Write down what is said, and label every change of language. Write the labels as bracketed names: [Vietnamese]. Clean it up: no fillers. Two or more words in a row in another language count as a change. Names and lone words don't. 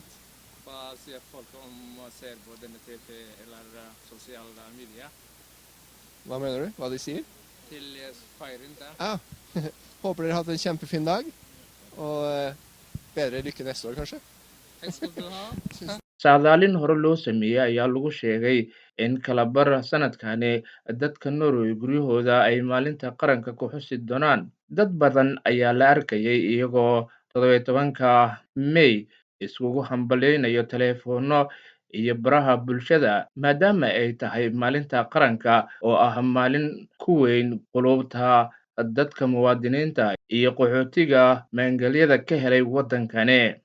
[Norwegian] Hva sier folk om å se på denne TV eller sosiale medier? Hva mener du? Hva de sier? Til feiring da? Ja, håper dere har hatt en kjempefin dag, og bedre lykke neste år kanskje. Takk skal du ha. [Somali] Saadaalin hore loo sameeyey ayaa lagu sheegay in kalabar sanadkani dadka Norway guryahooda ay maalinta qaranka ku xusi doonaan. Dad badan ayaa la arkayay iyagoo 17 May iskugu hambalyeynaya telefoonno iyo baraha bulshada, maadaama ay tahay maalinta qaranka oo ah maalin ku weyn qulubta dadka muwaadiniinta iyo qaxootiga maangelyada ka helay waddankani.